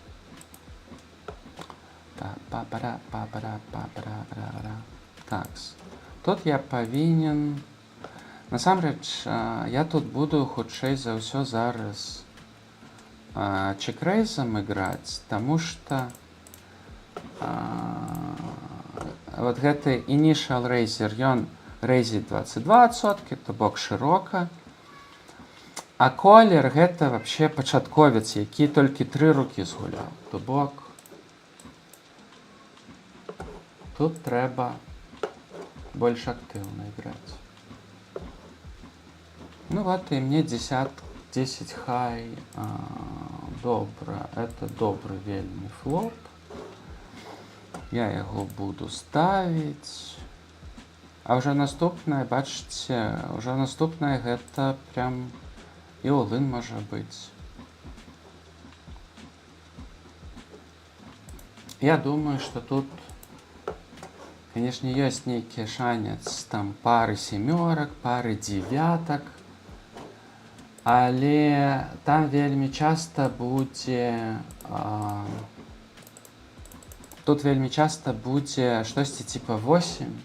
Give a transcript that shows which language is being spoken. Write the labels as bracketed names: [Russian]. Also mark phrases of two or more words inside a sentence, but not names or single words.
[Belarusian] Такс. Тут я павінен... Насамрэч, я тут буду хутчэй за ўсё зараз чекрейзам іграць, таму што вот гэты [English] initial raiser, [Belarusian] ён рэйзіць 22%, то бок шырока, а колер гэта вообще пачатковец, які толькі 3 рукі згуляў, то бок тут трэба больш актыўна іграць. Ну вот, и мне 10 хай. Добра. [Russian] Это добрый [Belarusian] вельмі флоп. Я яго буду ставіць. А уже наступнае, бачыце, уже наступнае гэта прям і all-in можа быць. Я думаю, [Russian] что тут [Belarusian] Канешне, ёсць нейкі шанец там пары сямёрак, пары дзевятак, але там вельмі часта будзе тут вельмі часта будзе штосьці типа 8.